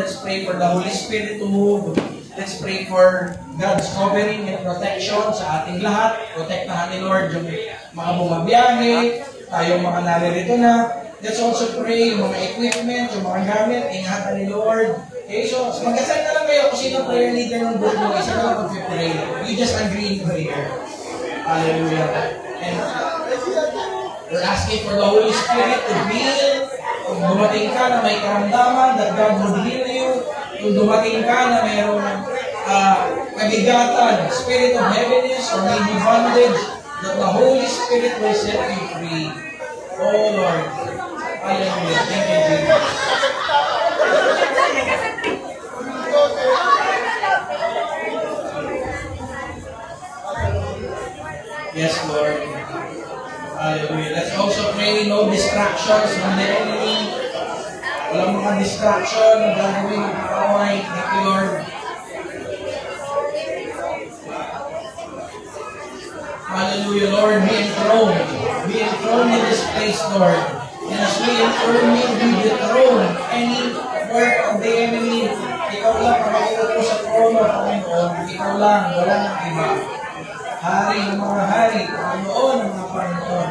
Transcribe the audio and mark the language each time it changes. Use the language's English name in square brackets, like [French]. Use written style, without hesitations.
[English] Let's pray for the Holy Spirit to move. Let's pray for God's covering and protection [Filipino] sa ating lahat. Protektahan ni Lord yung mga bumabiyahe, tayong mga naririto na. [English] Let's also pray [Filipino] yung mga equipment, yung mga gamit, ingatan ni Lord. Okay, so mag-assign na lang kayo kung sino prayer leader ng group mo. Isa na lang mag-pray. [English] You just agree in prayer. Hallelujah. And we're asking for the Holy Spirit to heal. [Filipino] Kung dumating ka na may karamdaman, [English] that God will heal you. [Filipino] Kung dumating ka na mayroong kabigatan, [English] spirit of heaviness, or maybe bondage, that the Holy Spirit will set you free. Oh Lord. Hallelujah. Thank you, Jesus. Yes, Lord. Hallelujah. Let's also pray no distractions from the enemy. [Filipino] Walang mga distraction na gagawin ng kaaway. [English] Thank you, Lord. Hallelujah, Lord. Be enthroned. Be enthroned in this place, Lord. And as we enthrone you, we dethrone any work of the enemy. [Filipino] Ikaw lang ang mauupo sa trono, Panginoon. Ikaw lang, walang iba. Hari ng mga hari, Panginoon ng mga Panginoon.